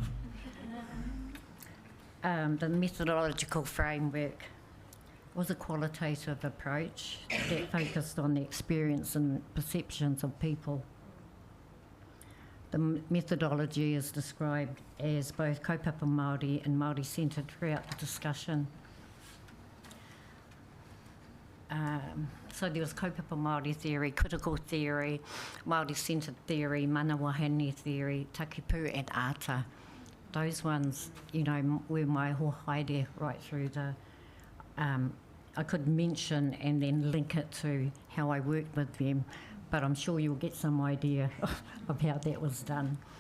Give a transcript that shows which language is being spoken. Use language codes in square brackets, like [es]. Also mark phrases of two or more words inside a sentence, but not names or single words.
[en] The methodological framework was a qualitative approach that focused on the experience and perceptions of people. The methodology is described as both [mi] kaupapa Māori [en] and Māori-centred throughout the discussion. So there was [mi] kaupapa Māori [en] theory, critical theory, Māori-centred theory, [mi] mana wāhine [en] theory, takipu and ata. Those ones, you know, were my haere right through the... I could mention and then link it to how I worked with them, but I'm sure you'll get some idea of how that was done.